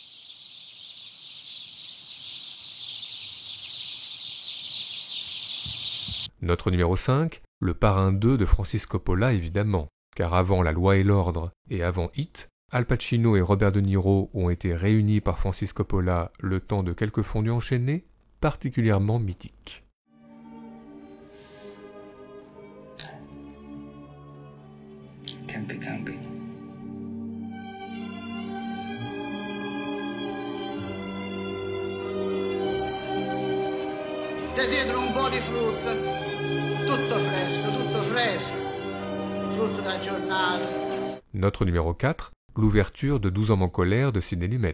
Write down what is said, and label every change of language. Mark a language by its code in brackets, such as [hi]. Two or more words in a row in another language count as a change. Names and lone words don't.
[fr] Notre numéro 5, Le Parrain 2 de Francis Coppola évidemment, car avant La Loi et l'Ordre et avant Hit, Al Pacino et Robert De Niro ont été réunis par Francis Coppola le temps de quelques fondus enchaînés particulièrement mythiques. [it] Campi Campi. Desidero un po' di frutta, tutto fresco, frutto da giornata. [fr] Notre numéro 4, l'ouverture de 12 hommes en colère de Sidney Lumet.